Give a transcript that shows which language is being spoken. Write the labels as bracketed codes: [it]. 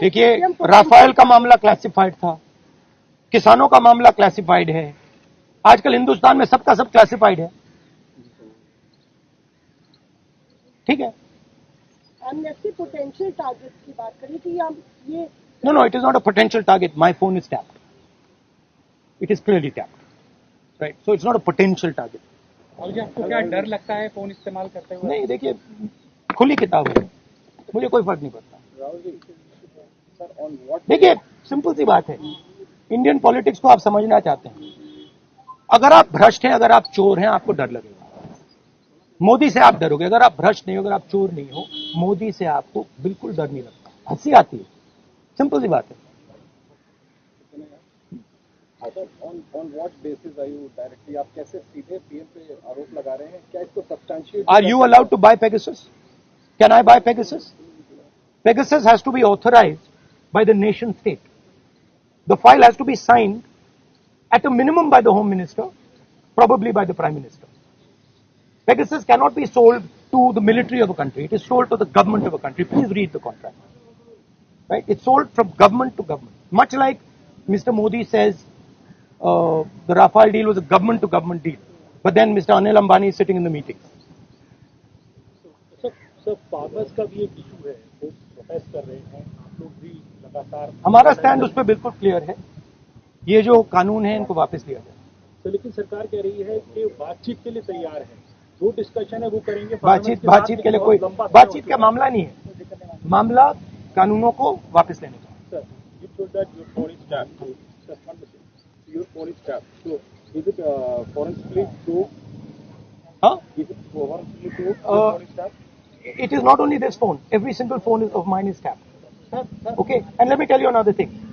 [hi] देखिए, राफेल का मामला क्लासिफाइड था, किसानों का मामला क्लासिफाइड है, आजकल हिंदुस्तान में सबका सब क्लासिफाइड है, ठीक है। एमनेस्टी पोटेंशियल टारगेट की बात करी कि हम ये [en] No, it is not a potential target. My phone is tapped. It is clearly tapped. Right? So it's not a potential target. [hi] और जी आपको क्या डर लगता है फोन इस्तेमाल करते हुए? नहीं, देखिए, खुली किताब है, मुझे कोई फर्क नहीं पड़ता। देखिए, सिंपल सी बात है, इंडियन पॉलिटिक्स को आप समझना चाहते हैं, अगर आप भ्रष्ट हैं, अगर आप चोर हैं, आपको डर लगेगा। मोदी से आप डरोगे, अगर आप भ्रष्ट नहीं हो, अगर आप चोर नहीं हो, मोदी से आपको बिल्कुल डर नहीं लगता, हंसी आती है, सिंपल सी बात है। [en] on what basis are you directly, [hi] आप कैसे सीधे पीएम पे आरोप लगा रहे हैं? क्या इसको substantiate? [en] Are you allowed to buy Pegasus? Can I buy Pegasus? Pegasus has to be authorized by the nation state. The file has to be signed at a minimum by the Home Minister, probably by the Prime Minister. Pegasus cannot be sold to the military of a country. It is sold to the government of a country. Please read the contract. Right? It's sold from government to government. Much like Mr. Modi says the Rafale deal was a government to government deal. But then Mr. Anil Ambani is sitting in the meetings. [hi] Sir farmers का भी एक issue है, वो protest कर रहे हैं, आप लोग भी लगातार। हमारा स्टैंड उस पर बिल्कुल क्लियर है, ये जो कानून है इनको वापस लिया जाए। तो लेकिन सरकार कह रही है कि बातचीत के लिए तैयार है, जो डिस्कशन है वो करेंगे। बातचीत के लिए कोई बातचीत का मामला नहीं है, मामला कानूनों को वापस लेने का। [en] Sir, you told that your foreign staff to suspend your foreign staff. So is it foreign split to? Huh? Is it foreign split to foreign staff? It is not only this phone. Every single phone of mine is tapped. Okay, and let me tell you another thing.